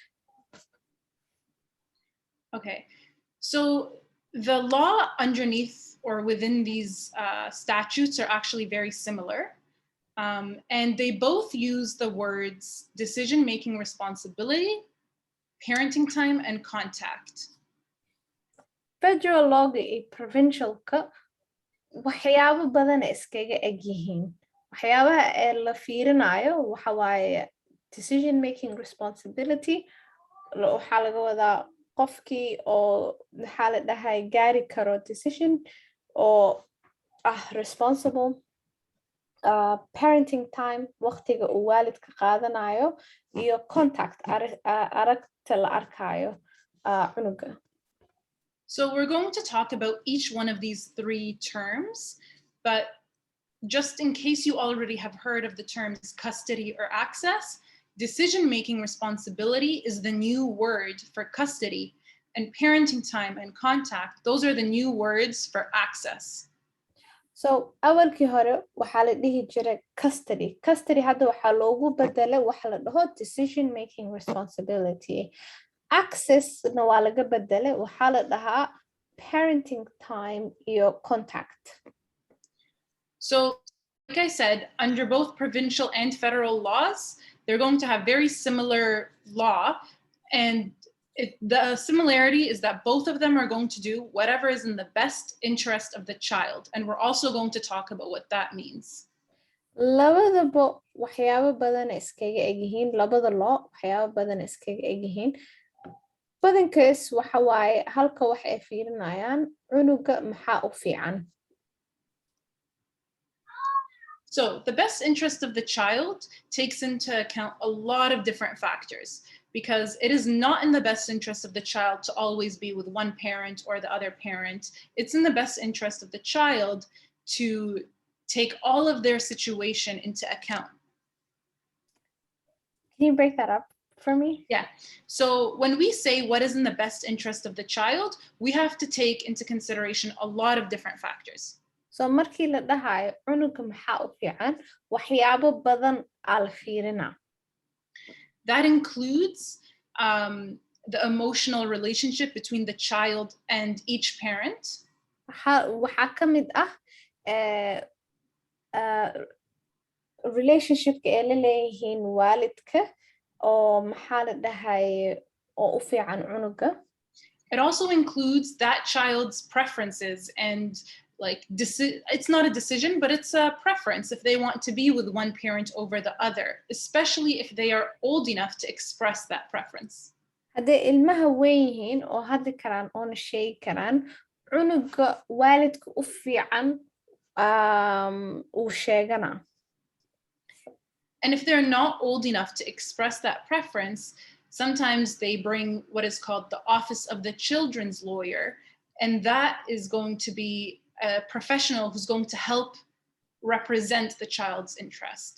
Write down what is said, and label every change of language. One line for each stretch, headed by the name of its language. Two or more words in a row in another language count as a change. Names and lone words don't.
English: Okay, so the law underneath or within these statutes are actually very similar. And they both use the words decision-making responsibility, parenting time, and contact. Federal law
Somali: iyo provincialka waxyaabo badan iskaga eg yihiin. Waxyaabaha ee la fiirinayo waxa waaye
English: decision-making responsibility.
Somali: Waxaa laga wadaa qofkii oo maxaa la dhahay gaari karo decision oo responsible.
English: Parenting time
Somali: waqtiga uu waalidka qaadanayo iyo contact aragta la arkayo cunuga.
English: So we're going to talk about each one of these three terms, but just in case you already have heard of the terms custody or access, decision-making responsibility is the new word for custody, and parenting time and contact, those are the new words for access.
Somali: So awalkii hore waxaa la dhihi jiray custody. Custody hadda waxaa loogu bedelay waxa la dhaho
English: decision-making responsibility.
Somali: Access na waa laga bedelay waxaa la dhahaa
English: parenting time
Somali: iyo contact.
English: So like I said, under both provincial and federal laws, they're going to have very similar law, and the similarity is that both of them are going to do whatever is in the best interest of the child, and we're also going to talk about what that means.
Somali: Labadaba waxyaabo badan iskaga eg yihiin, labada law waxyaabo badan iskaga eg yihiin. Badankaas waxa waaye halka wax ay fiirinayaan cunuga maxaa u fiican.
English: So the best interest of the child takes into account a lot of different factors, because it is not in the best interest of the child to always be with one parent or the other parent. It's in the best interest of the child to take all of their situation into account. Can you break that up for me? Yeah. So when we say what is in the best interest of the child, we have to take into consideration a lot of different factors.
Somali: So markii la dhahayo cunuga maxaa u fiican waxyaabo badan aa la fiirinaa.
English: That includes the emotional relationship between the child and each parent.
Somali: Waxaa ka mid relationshipka ay la leeyihiin waalidka oo maxaa la dhahay oo u fiican cunuga.
English: It also includes that child's preferences and it's not a decision, but it's a preference if they want to be with one parent over the other, especially if they are old enough to express that preference.
Somali: Hadday ilmaha weyn yihiin oo hadli karaan oona sheegi karaan cunuga waalidka u fiican uu sheegana.
English: And if they're not old enough to express that preference, sometimes they bring what is called the office of the children's lawyer, and that is going to be a professional who's going to help represent the child's interest.